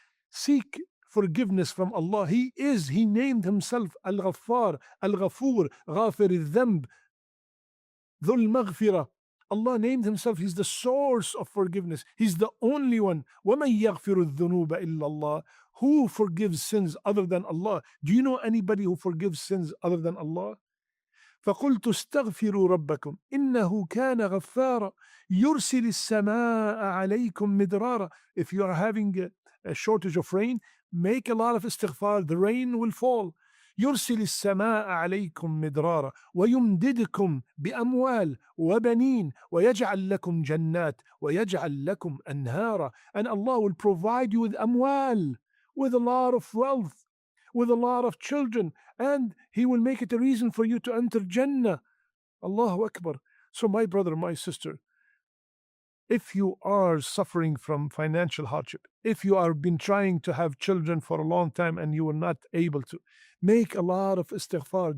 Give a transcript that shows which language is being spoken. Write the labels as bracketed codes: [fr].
[en] Seek forgiveness from Allah. He named himself Al-Ghaffar, Al-Ghafur, Ghafir al-Dhanb, Dhul Maghfirah. Allah named himself, he's the source of forgiveness. He's the only one. [ar] وَمَنْ يَغْفِرُ الذُّنُوبَ إِلَّا اللَّهِ. [en] Who forgives sins other than Allah? Do you know anybody who forgives sins other than Allah? [ar] فقلت استغفروا ربكم إنه كان غفارا يرسل السماء عليكم مدرارا. [en] If you are having a shortage of rain, make a lot of istighfar, the rain will fall. [ar] يرسل السماء عليكم مدرارا ويمددكم بأموال وبنين ويجعل لكم جنات ويجعل لكم أنهارا. [en] And Allah will provide you with amwal, with a lot of wealth, with a lot of children, and He will make it a reason for you to enter Jannah. Allahu Akbar. So my brother, my sister, if you are suffering from financial hardship, if you have been trying to have children for a long time and you were not able to, make a lot of istighfar.